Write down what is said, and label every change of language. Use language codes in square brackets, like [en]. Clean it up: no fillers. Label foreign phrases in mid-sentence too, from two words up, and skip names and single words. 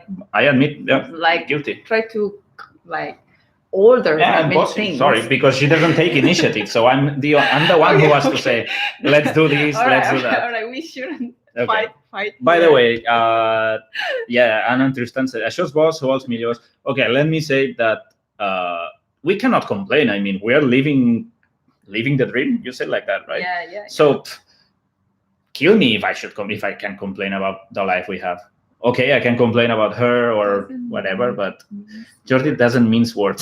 [en] I admit, like guilty. Try to like order and bossy. Things. Sorry, because she doesn't take initiative. So I'm the one who has to say, let's do this, let's do that. All right, we shouldn't fight. By the way, Anna Tristan said, [ca] "Això és bo, sou els millors." [en] Okay, let me say that we cannot complain. I mean, we are living the dream. You said like that, right? Yeah. So kill me if I can complain about the life we have. Okay, I can complain about her or whatever, but Jordi doesn't mince words.